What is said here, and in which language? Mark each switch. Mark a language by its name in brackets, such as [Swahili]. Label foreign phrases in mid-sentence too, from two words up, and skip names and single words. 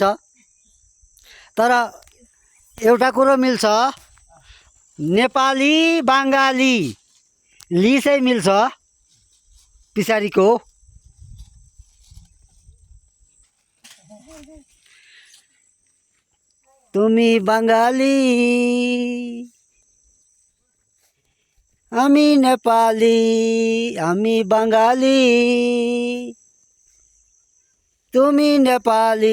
[Nepali] तर एउटा कुरो मिल्छ, नेपाली बङ्गाली ली चाहिँ मिल्छ पछाडिको। [Bangla] তুমি বাঙালি আমি নেপালি, আমি বাঙালি তুমি নেপালি।